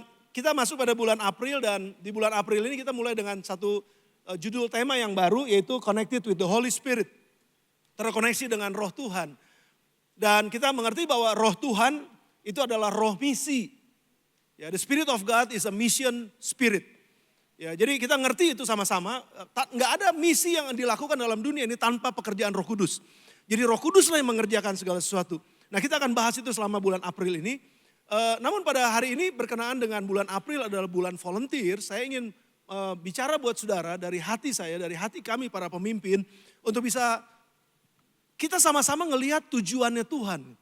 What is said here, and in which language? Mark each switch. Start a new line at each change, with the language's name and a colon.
Indonesian: Kita masuk pada bulan April, dan di bulan April ini kita mulai dengan satu judul tema yang baru, yaitu
English: Connected with the Holy Spirit.
Indonesian: Terkoneksi dengan roh Tuhan. Dan kita mengerti bahwa roh Tuhan itu adalah roh misi.
English: Ya, the Spirit of God is a mission spirit.
Indonesian: Ya, jadi kita ngerti itu sama-sama. Nggak ada misi yang dilakukan dalam dunia ini tanpa pekerjaan Roh Kudus. Jadi Roh Kudus lah yang mengerjakan segala sesuatu. Nah, kita akan bahas itu selama bulan April ini. Namun pada hari ini berkenaan dengan bulan April adalah bulan volunteer. Saya ingin bicara buat saudara dari hati saya, dari hati kami para pemimpin, untuk bisa kita sama-sama ngelihat tujuannya Tuhan.